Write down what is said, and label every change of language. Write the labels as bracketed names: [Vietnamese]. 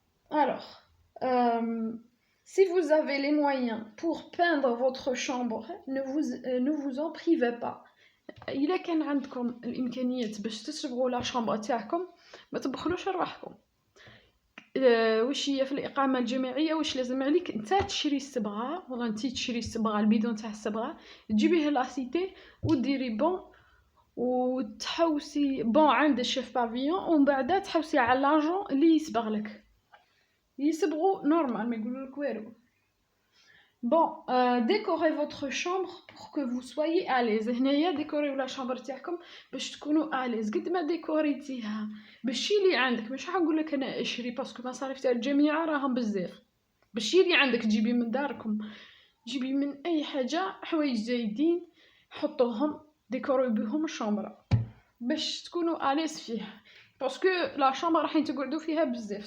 [French] Alors, si vous avez les moyens pour peindre votre chambre, ne vous en privez pas. [Arabic] إلا كان عندكم الإمكانيات باش تصبغوا لا شامبر تاعكم ما تبخلوش رواحكم. واش هي في الإقامة الجماعية واش لازم عليك انت تشري الصبغة ولا انت تشري الصبغة البيدون تاع الصبغة تجيبيه لاسيتي وديري بون وتحوسي بون عند الشيف بافيون ومن بعد تحوسي على لاجون اللي يصبغ لك يصبغوا نورمال ما يقولوا لك والو. [French] Bon, décorez votre chambre pour que vous soyez à l'aise. [Arabic] هنايا ديكوريو لا شامبر تاعكم باش تكونوا [French] à l'aise. [Arabic] قد ما ديكوريتيها بالشي اللي عندك مش حنقول لك انا اشري باسكو مصاريف تاع الجميع راهم بزاف. بالشي اللي عندك جيبي من داركم جيبي من اي حاجه حوايج زايدين حطوهم ديكوريو بهم الشامبر باش تكونوا [French] à l'aise [Arabic] فيها باسكو لا شامبر راح تقعدوا فيها بزاف.